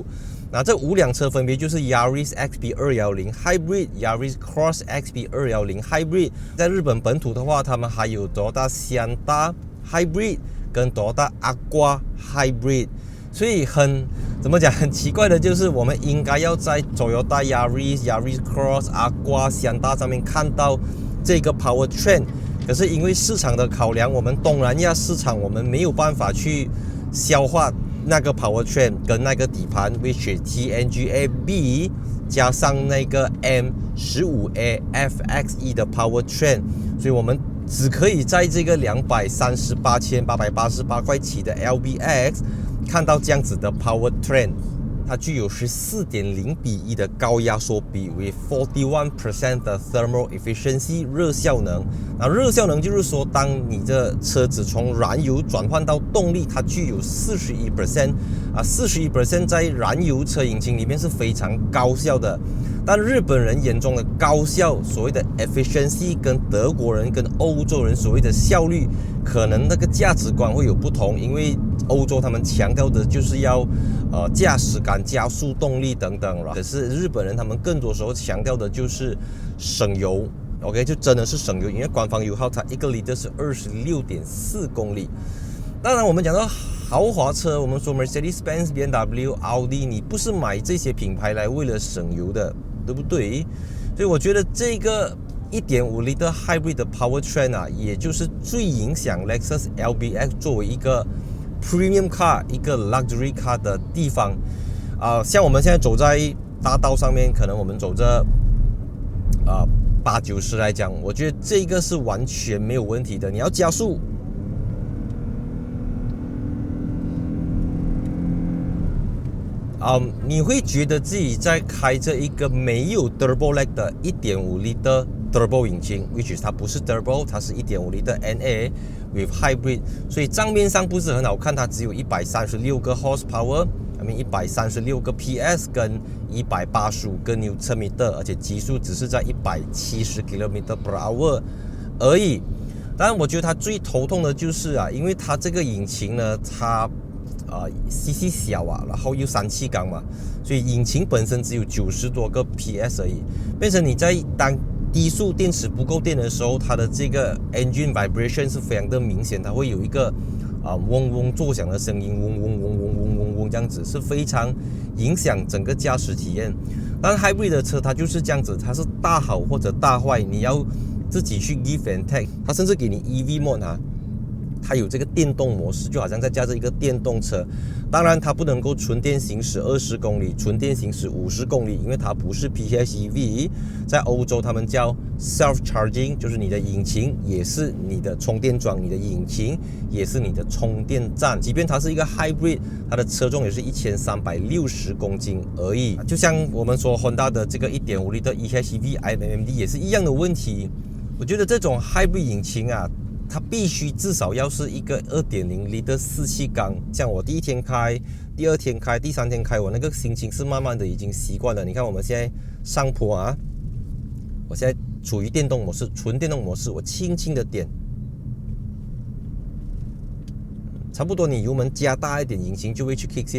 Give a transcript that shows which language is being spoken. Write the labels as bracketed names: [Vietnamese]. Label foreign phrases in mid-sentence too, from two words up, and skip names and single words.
[Chinese] 那這5輛車分別就是 Yaris XP210 Hybrid、Yaris Cross XP210 Hybrid。在日本本土的話，他們還有 Toyota Sienna Hybrid 跟 Toyota Aqua Hybrid。所以很奇怪的就是我们应该要在 Toyota Yaris、Yaris Cross、Aqua、Sienna 上面看到這個 powertrain， 可是因為市場的考量，我們東南亞市場我們沒有辦法去消化那個 powertrain 跟那個底盤 [English] which is [Chinese] TNGA-B 加上那個 M15A FXE 的 powertrain， 所以我們只可以在這個238,888塊起的 LBX 看到這樣子的 powertrain。它具有14.0:1的高压缩比 with 41% 的 [English] thermal efficiency [Chinese] 热效能。那热效能就是说，当你的车子从燃油轉換到動力，它具有41%。41% 在燃油車引擎裡面是非常高效的。但日本人眼中的高效，所謂的 efficiency，跟德國人跟歐洲人所謂的效率，可能那個價值觀會有不同。因為歐洲他們強調的就是要駕駛感、加速動力等等了。可是日本人他們更多時候強調的就是省油。OK， 就真的是省油，因為官方油耗它1個liter是26.4公里。當然，我們講到豪華車，我們說 Mercedes-Benz、BMW、Audi， 你不是買這些品牌來為了省油的，對不對？所以我覺得這個1.5L Hybrid 的 Powertrain 啊，也就是最影響 Lexus LBX 作為一個 [English] Premium Car、 [Chinese] 一個 [English] Luxury Car [Chinese] 的地方。像我們現在走在大道上面，可能我們走着80-90 來講，我覺得這個是完全沒有問題的。你要加速，你會覺得自己在開着一個沒有 [English] Turbo Lag [Chinese] 的 1.5L Turbo 引擎 [English] which is [Chinese] 它不是 Turbo， 它是 [English] 1.5L NA with Hybrid， [Chinese] 所以賬面上不是很好看，它只有136個 horsepower，136 個 PS 跟185個 Nm， 而且極速只是在170 km/h 而已。當然，我覺得它最頭痛的就是因為它這個引擎呢，它CC 小然後又3氣缸嘛，所以引擎本身只有90多個 PS 而已，變成你在當低速電池不夠電的時候，它的這個 [English] engine vibration [Chinese] 是非常的明顯，它會有一個嗡嗡作響的聲音，嗡嗡嗡嗡嗡嗡嗡這樣子，是非常影響整個駕駛體驗。但 Hybrid 的車它就是這樣子，它是大好或者大壞，你要自己去 [English] give and take。 [Chinese] 它甚至給你 [English] EV mode [Chinese] 它有這個電動模式，就好像在駕着一個電動車。當然，它不能夠純電行駛20公里，純電行駛50公里，因為它不是 PHEV。在歐洲，他們叫 self-charging， 就是你的引擎也是你的充電樁，你的引擎也是你的充電站。即便它是一個 hybrid， 它的車重也是1360公斤而已。就像我們說 Honda 的這個 1.5L 的 EHEV iMMD 也是一樣的問題。我覺得這種 hybrid 引擎它必須至少要是一個 2.0L 的4氣缸，像我第一天開、第二天開、第三天開，我那個心情是慢慢的已經習慣了。你看我們現在上坡我現在處於電動模式，純電動模式，我輕輕的點，差不多你油門加大一點，引擎就會去 [English] kick in。